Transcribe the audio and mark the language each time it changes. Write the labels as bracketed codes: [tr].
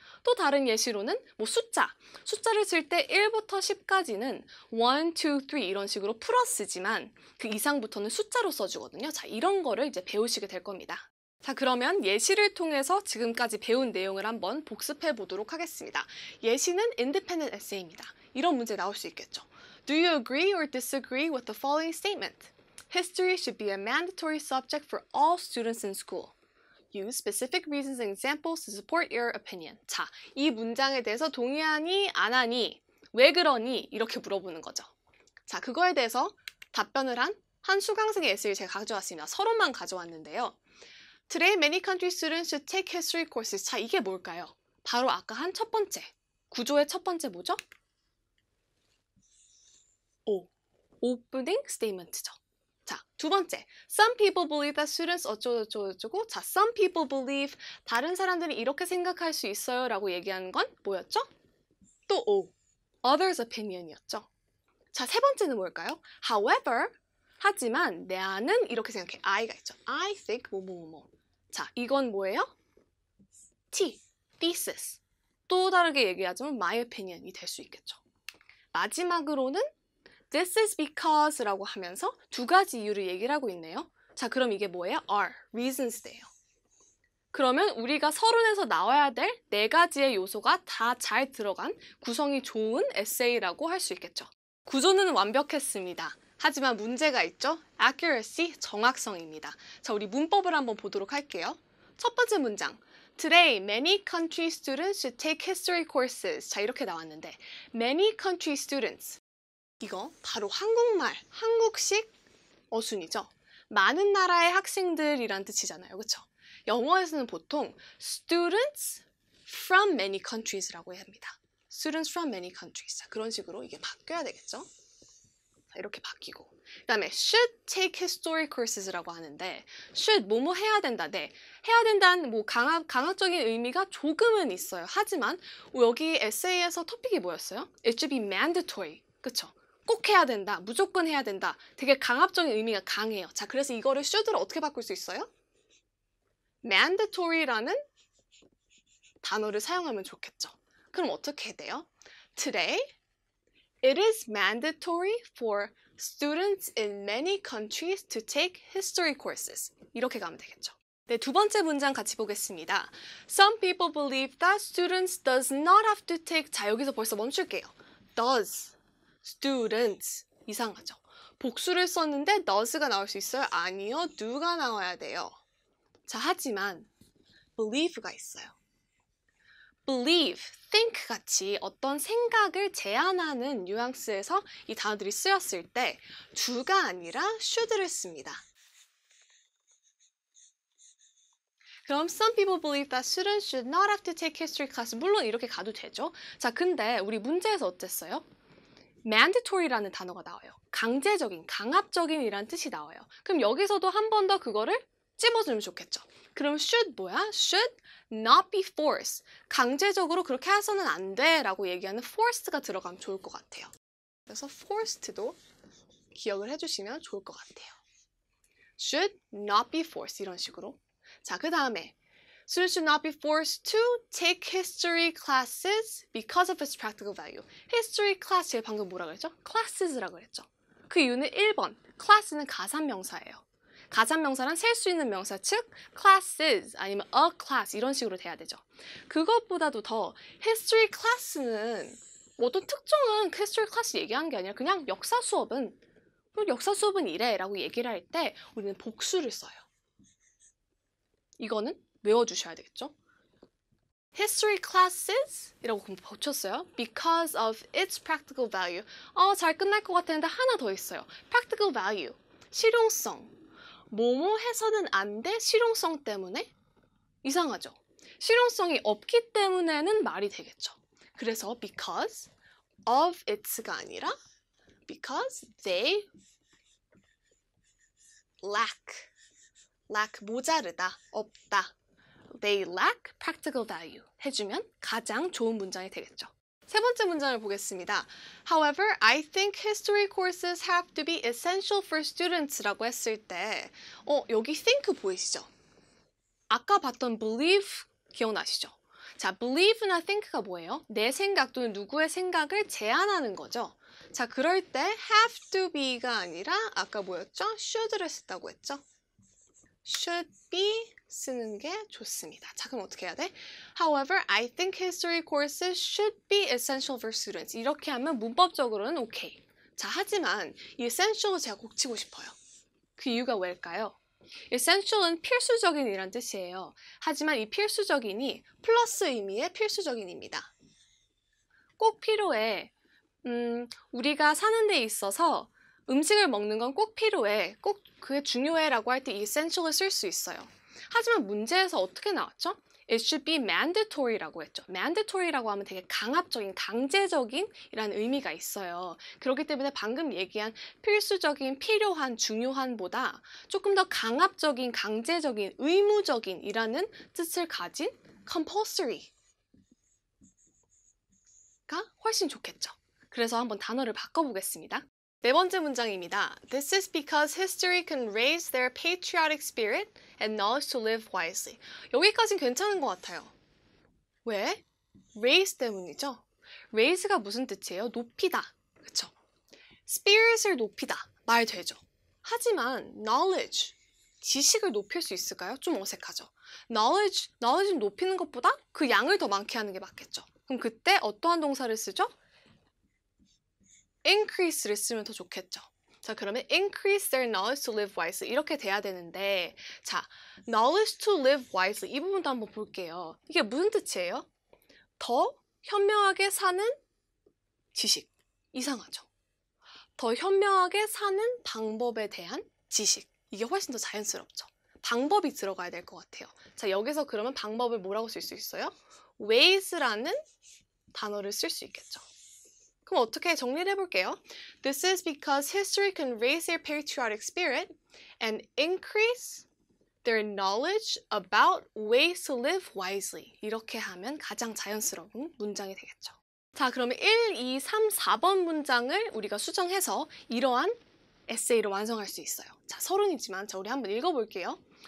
[ko] 또 다른 예시로는 숫자를 쓸 때 1부터 10까지는 1, 2, 3 이런 식으로 풀어 쓰지만 그 이상부터는 숫자로 써주거든요. 자, 이런 거를 이제 배우시게 될 겁니다. 자, 그러면 예시를 통해서 지금까지 배운 내용을 한번 복습해 보도록 하겠습니다. 예시는 independent essay입니다. 이런 문제 나올 수 있겠죠. [en] Do you agree or disagree with the following statement? History should be a mandatory subject for all students in school. Use specific reasons and examples to support your opinion. [ko] 자, 이 문장에 대해서 동의하니, 안 하니, 왜 그러니? 이렇게 물어보는 거죠. 자, 그거에 대해서 답변을 한 수강생의 에세이를 제가 가져왔습니다. 서론만 가져왔는데요. [en] Today, many country students should take history courses. [ko] 자, 이게 뭘까요? 바로 아까 한 첫 번째, 구조의 첫 번째 뭐죠? [en] opening statement죠. [ko] 자, 두 번째, [en] some people believe that students [ko] 어쩌고저쩌고. 자, [en] some people believe, [ko] 다른 사람들이 이렇게 생각할 수 있어요 라고 얘기하는 건 뭐였죠? 또 others opinion이었죠. 자, 세 번째는 뭘까요? However, 하지만 나는 이렇게 생각해. I가 있죠. [en] I think [ko] 뭐뭐뭐. 자, 이건 뭐예요? thesis. 또 다르게 얘기하자면 [en] my opinion [ko] 이 될 수 있겠죠. 마지막으로는 [en] This is because [ko] 라고 하면서 두 가지 이유를 얘기를 하고 있네요. 자, 그럼 이게 뭐예요? [en] are, reasons예요. [ko] 그러면 우리가 서론에서 나와야 될 네 가지의 요소가 다 잘 들어간 구성이 좋은 에세이라고 할 수 있겠죠. 구조는 완벽했습니다. 하지만 문제가 있죠? accuracy, 정확성입니다. 자, 우리 문법을 한번 보도록 할게요. 첫 번째 문장. [en] Today, many country students should take history courses. [ko] 자, 이렇게 나왔는데 [en] many country students. [ko] 이거 바로 한국말, 한국식 어순이죠. 많은 나라의 학생들이란 뜻이잖아요. 그렇죠? 영어에서는 보통 [en] students from many countries [ko] 라고 합니다. [en] students from many countries. [ko] 자, 그런 식으로 이게 바뀌어야 되겠죠? 자, 이렇게 바뀌고. 그 다음에 [en] should take history courses [ko] 라고 하는데 should 뭐뭐 해야 된다. 네, 해야 된다는 강학적인 의미가 조금은 있어요. 하지만 여기 에세이에서 토픽이 뭐였어요? [en] It should be mandatory. [ko] 그쵸? 꼭 해야 된다. 무조건 해야 된다. 되게 강압적인 의미가 강해요. 자, 그래서 이거를 should로 어떻게 바꿀 수 있어요? mandatory라는 단어를 사용하면 좋겠죠. 그럼 어떻게 해야 돼요? [en] Today, it is mandatory for students in many countries to take history courses. [ko] 이렇게 가면 되겠죠. 네, 두 번째 문장 같이 보겠습니다. [en] Some people believe that students does not have to take. [ko] 자, 여기서 벌써 멈출게요. does, students. 이상하죠? 복수를 썼는데 does가 나올 수 있어요? 아니요, do가 나와야 돼요. 자, 하지만 believe가 있어요. believe, think 같이 어떤 생각을 제안하는 뉘앙스에서 이 단어들이 쓰였을 때 do가 아니라 should를 씁니다. [en] 그럼 some people believe that students should not have to take history class. [ko] 물론 이렇게 가도 되죠. 자, 근데 우리 문제에서 어땠어요? mandatory라는 단어가 나와요. 강제적인, 강압적인 이란 뜻이 나와요. 그럼 여기서도 한 번 더 그거를 찝어주면 좋겠죠. 그럼 should 뭐야? [en] should not be forced. [ko] 강제적으로 그렇게 해서는 안 돼 라고 얘기하는 forced가 들어가면 좋을 것 같아요. 그래서 forced도 기억을 해주시면 좋을 것 같아요. [en] should not be forced [ko] 이런 식으로. 자, 그 다음에 [en] Students should not be forced to take history classes because of its practical value. history class [ko] 제가 방금 뭐라 그랬죠? classes라고 그랬죠. 그 이유는 1번, class는 가산명사예요. 가산명사란 셀 수 있는 명사, 즉 classes 아니면 a class 이런 식으로 돼야 되죠. 그것보다도 더 history class는 어떤 특정한 history class 얘기한 게 아니라 그냥 역사 수업은 이래 라고 얘기를 할 때 우리는 복수를 써요. 이거는 외워주셔야 되겠죠? [en] History classes [ko] 이라고 붙였어요. [en] Because of its practical value. [ko] 잘 끝날 것 같았는데 하나 더 있어요. Practical value. 실용성. 뭐뭐 해서는 안 돼? 실용성 때문에? 이상하죠? 실용성이 없기 때문에는 말이 되겠죠. 그래서 [en] because of its [ko] 가 아니라 [en] because they lack [ko] 모자르다, 없다. [en] They lack practical value [ko] 해주면 가장 좋은 문장이 되겠죠. 세 번째 문장을 보겠습니다. [en] However, I think history courses have to be essential for students [ko] 라고 했을 때 여기 [en] think [ko] 보이시죠? 아까 봤던 believe 기억나시죠? 자, believe나 think가 뭐예요? 내 생각 또는 누구의 생각을 제안하는 거죠. 자, 그럴 때 [en] have to be [ko] 가 아니라 아까 뭐였죠? should를 썼다고 했죠? [en] should be [ko] 쓰는 게 좋습니다. 자, 그럼 어떻게 해야 돼? [en] However, I think history courses should be essential for students. [ko] 이렇게 하면 문법적으로는 오케이. 자, 하지만 이 essential을 제가 고치고 싶어요. 그 이유가 왜일까요? essential은 필수적인이란 뜻이에요. 하지만 이 필수적인이 플러스 의미의 필수적인입니다. 꼭 필요해. 우리가 사는 데 있어서 음식을 먹는 건 꼭 필요해. 꼭 그게 중요해 라고 할 때 이 essential을 쓸 수 있어요. 하지만 문제에서 어떻게 나왔죠? [en] It should be mandatory [ko] 라고 했죠. mandatory라고 하면 되게 강압적인, 강제적인 이라는 의미가 있어요. 그렇기 때문에 방금 얘기한 필수적인, 필요한, 중요한보다 조금 더 강압적인, 강제적인, 의무적인 이라는 뜻을 가진 compulsory가 훨씬 좋겠죠. 그래서 한번 단어를 바꿔보겠습니다. 네 번째 문장입니다. [en] This is because history can raise their patriotic spirit and knowledge to live wisely. [ko] 여기까지는 괜찮은 것 같아요. 왜? raise 때문이죠. raise가 무슨 뜻이에요? 높이다. 그쵸? spirit을 높이다. 말 되죠. 하지만 knowledge, 지식을 높일 수 있을까요? 좀 어색하죠. knowledge를 높이는 것보다 그 양을 더 많게 하는 게 맞겠죠. 그럼 그때 어떠한 동사를 쓰죠? increase를 쓰면 더 좋겠죠. 자, 그러면 [en] increase their knowledge to live wisely [ko] 이렇게 돼야 되는데 자, [en] knowledge to live wisely [ko] 이 부분도 한번 볼게요. 이게 무슨 뜻이에요? 더 현명하게 사는 지식. 이상하죠? 더 현명하게 사는 방법에 대한 지식. 이게 훨씬 더 자연스럽죠. 방법이 들어가야 될 것 같아요. 자, 여기서 그러면 방법을 뭐라고 쓸 수 있어요? ways라는 단어를 쓸 수 있겠죠. 그럼 어떻게 정리를 해볼게요. [en] This is because history can raise their patriotic spirit and increase their knowledge about ways to live wisely. [ko] 이렇게 하면 가장 자연스러운 문장이 되겠죠. 자, 그러면 1, 2, 3, 4번 문장을 우리가 수정해서 이러한 에세이를 완성할 수 있어요. 자, 서론이지만 우리 한번 읽어볼게요.